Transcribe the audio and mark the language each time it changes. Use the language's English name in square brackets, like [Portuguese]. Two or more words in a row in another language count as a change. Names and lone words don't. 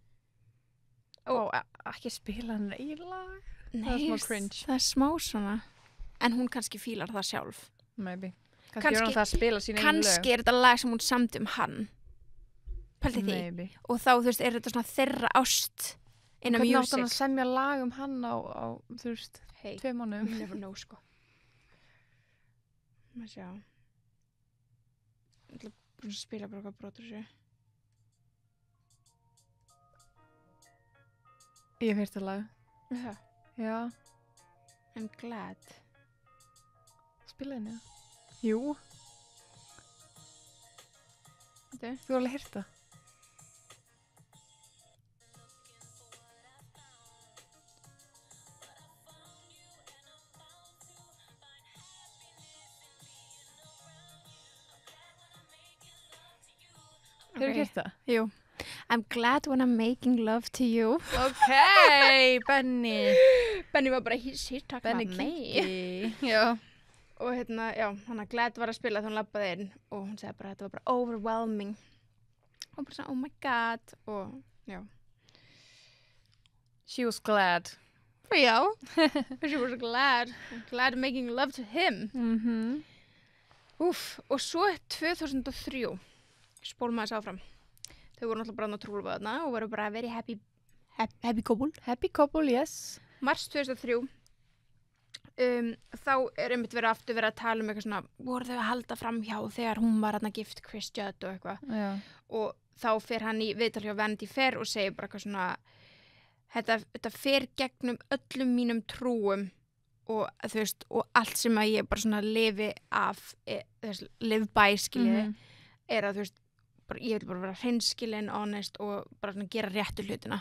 [Icelandic] Ekki spila hennar eigin lag. Nei, það er smá cringe. Það er smá svona, en hún kannski fílar það sjálf. [English] Maybe. [Icelandic] Kannski er hún það að spila sín eigin lög. Kannski er þetta lag sem hún samdi hann. Pældi því. [English] Maybe. [Icelandic] Og þá, þú veist, er þetta svona þeirra ást [English] in a music. [Icelandic] Hvernig átt hann að semja lag hann á þú veist, 2 mánuðum? [English] You never know, [Icelandic] sko. Maður sjá. Ég ætla að spila bara hvað brotur sér. Ég hef heyrt það lag. Það? Já. [English] I'm glad. [Icelandic] Spila henni, já. Jú. Þú hefur alveg heyrt það. Hefur ekki heyrt það? Jú. [English] I'm glad when I'm making love to you. Ok, Benny. [Icelandic] Benny var bara, [English] he's talking Benny about me. Kinky. [Icelandic] Já. Og já, hann að Glad var að spila þá hann labbaði inn og hún sagði bara, þetta var bara overwhelming. og bara svona, [English] oh my god, [Icelandic] og já. [English] She was glad. Já, she was glad making love to him. [Icelandic] Úff, og svo 2003, spólum maður þess áfram. Þau voru náttúrulega bara trúlega þarna og voru bara [English] very happy couple. Happy couple, yes. [Icelandic] Mars 2003, þá einmitt verið að tala eitthvað svona, voru þau að halda fram hjá þegar hún var hérna gift Chris Judd og eitthvað. Já. Og þá fer hann í viðtal hjá Vanity Fair og segir bara eitthvað svona, þetta fer gegnum öllum mínum trúum og þú veist, og allt sem að ég bara svona lifi af, [English] live by [Icelandic] skiljiði, að þú veist, bara, ég vil bara vera hreinskilin, honest og bara svona gera réttu hlutina.